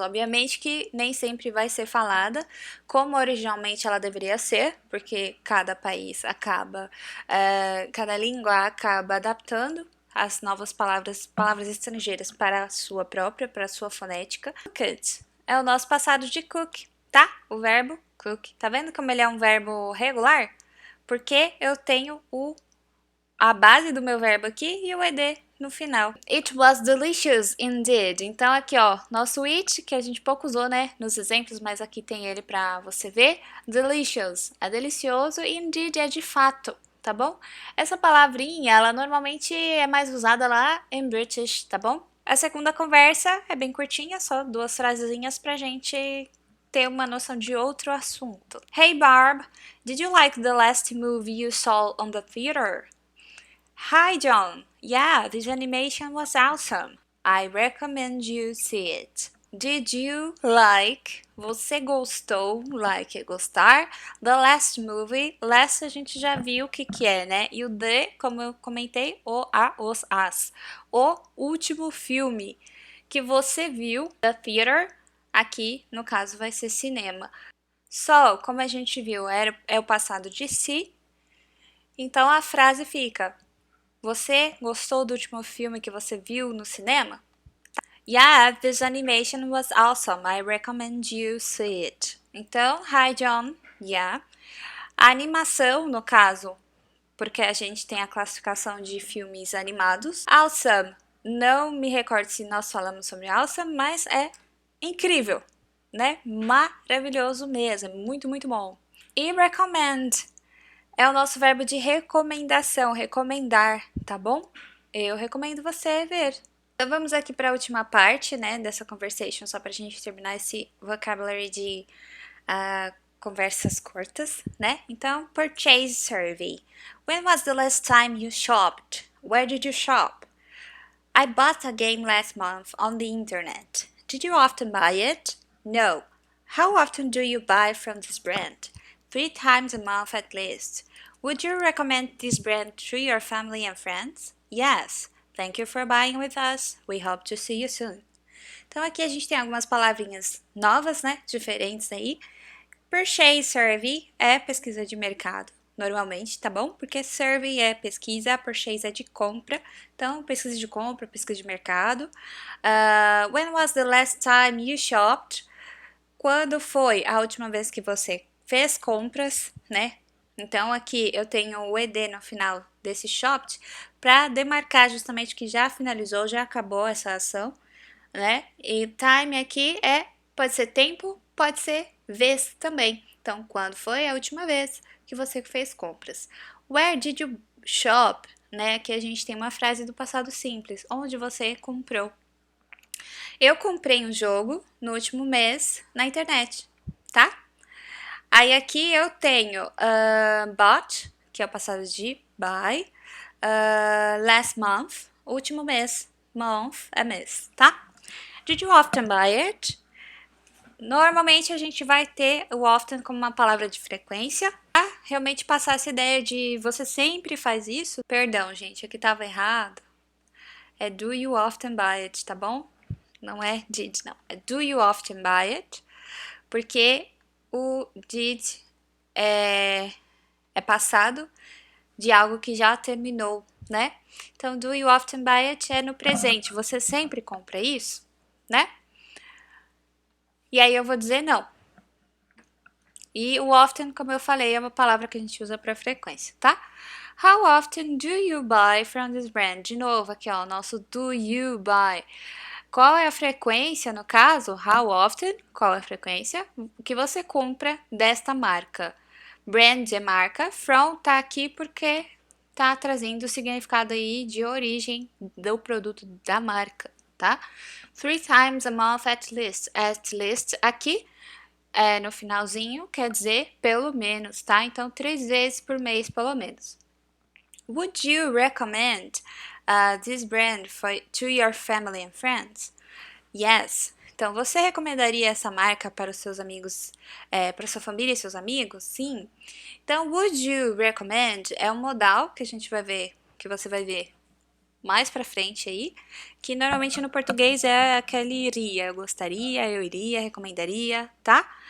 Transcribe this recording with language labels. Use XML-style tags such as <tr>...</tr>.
<pt>Obviamente que nem sempre vai ser falada como originalmente ela deveria ser, porque cada país acaba, cada língua acaba adaptando as novas palavras estrangeiras para a sua própria, para a sua fonética. Cooked é o nosso passado de cook, tá? O verbo cook. Tá vendo como ele é um verbo regular? Porque eu tenho a base do meu verbo aqui e o ed no final.</pt> <en>It was delicious indeed.</en> <pt>Então aqui, ó, nosso it, que a gente pouco usou, né, nos exemplos, mas aqui tem ele pra você ver. Delicious é delicioso e indeed é de fato, tá bom? Essa palavrinha, ela normalmente é mais usada lá em British, tá bom? A segunda conversa é bem curtinha, só 2 frasezinhas pra gente ter uma noção de outro assunto.</pt> <en>Hey Barb, did you like the last movie you saw on the theater? Hi John, yeah, this animation was awesome. I recommend you see it. Did you like?</en> <pt>Você gostou? Like é gostar.</pt> <en>The last movie.</en> <pt>Last a gente já viu o que é, né? E o the, como eu comentei, o, a, os, as. O último filme que você viu.</pt> <en>The theater.</en> <pt>Aqui, no caso, vai ser cinema. So, como a gente viu, é o passado de si. Então a frase fica: você gostou do último filme que você viu no cinema?</pt> <en>Yeah, this animation was awesome. I recommend you see it. Então, hi John. Yeah.</en> <pt>A animação, no caso, porque a gente tem a classificação de filmes animados. Awesome. Não me recordo se nós falamos sobre awesome, mas é incrível, né? Maravilhoso mesmo. Muito, muito bom. E recommend é o nosso verbo de recomendação, recomendar, tá bom? Eu recomendo você ver. Então vamos aqui para a última parte, né, dessa conversation, só para a gente terminar esse vocabulary de conversas curtas, né?</pt> <en>Então, purchase survey. When was the last time you shopped? Where did you shop? I bought a game last month on the internet. Did you often buy it? No. How often do you buy from this brand? 3 times a month at least. Would you recommend this brand to your family and friends? Yes. Thank you for buying with us. We hope to see you soon.</en> <pt>Então aqui a gente tem algumas palavrinhas novas, né? Diferentes aí. Purchase survey é pesquisa de mercado, normalmente, tá bom? Porque survey é pesquisa, purchase é de compra. Então, pesquisa de compra, pesquisa de mercado.</pt> <en>When was the last time you shopped?</en> <pt>Quando foi a última vez que você fez compras, né? Então, aqui eu tenho o ed no final desse shopped para demarcar justamente que já finalizou, já acabou essa ação, né? E time aqui pode ser tempo, pode ser vez também. Então, quando foi a última vez que você fez compras?</pt> <en>Where did you shop?</en> <pt>Né? Aqui a gente tem uma frase do passado simples, onde você comprou. Eu comprei um jogo no último mês na internet, tá? Aí aqui eu tenho bought, que é o passado de buy, last month, último mês, month é mês, tá?</pt> <en>Did you often buy it?</en> <pt>Normalmente a gente vai ter o often como uma palavra de frequência. Pra realmente passar essa ideia de você sempre faz isso. Perdão, gente, aqui tava errado.</pt> <en>É do you often buy it,</en> <pt>tá bom? Não é</pt> <en>did, não. É do you often buy it?</en> <pt>Porque o did é passado de algo que já terminou, né? Então,</pt> <en>do you often buy it</en> <pt>é no presente. Você sempre compra isso, né? E aí eu vou dizer não. E o often, como eu falei, é uma palavra que a gente usa para frequência, tá?</pt> <en>How often do you buy from this brand?</en> <pt>De novo, aqui ó, o nosso do you buy. Qual é a frequência, no caso?</pt> <en>How often,</en> <pt>qual é a frequência que você compra desta marca? Brand é marca, from tá aqui porque tá trazendo o significado aí de origem do produto da marca, tá?</pt> <en>3 times a month at least. At least</en> <pt>aqui no finalzinho quer dizer pelo menos, tá? Então, 3 vezes por mês, pelo menos.</pt> <en>Would you recommend this brand to your family and friends? Yes.</en> <pt>Então, você recomendaria essa marca para os seus amigos, para sua família e seus amigos? Sim. Então, would you recommend é um modal que a gente vai ver, que você vai ver mais pra frente aí, que normalmente no português é aquele iria, eu gostaria, eu iria, recomendaria, tá?</pt>